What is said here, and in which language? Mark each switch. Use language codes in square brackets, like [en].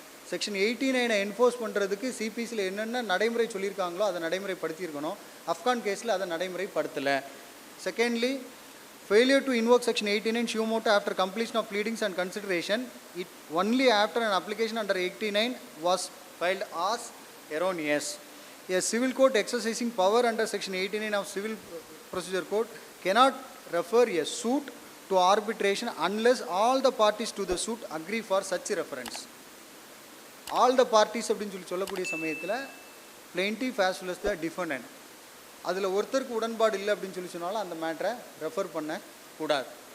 [ta] Section 89 enforce பண்ணுறதுக்கு சிபிசியில் என்னென்ன நடைமுறை சொல்லியிருக்காங்களோ அதை நடைமுறைப்படுத்தியிருக்கணும். அஃப்கான் கேஸில் அதை நடைமுறைப்படுத்தலை. [en] Secondly, failure to invoke section 89 suo motu after completion of pleadings and consideration it only after an application under 89 was filed as erroneous. A civil court exercising power under section 89 of civil procedure code cannot refer a suit to arbitration unless all the parties to the suit agree for such reference. All the parties [ta] அப்படின்னு சொல்லக்கூடிய சமயத்தில் [en] plaintiff as well as the defendant [ta] அதில் ஒருத்தருக்கு உடன்பாடு இல்லை அப்படின்னு சொன்னாலும் அந்த மேட்டரை ரெஃபர் பண்ணக்கூடாது.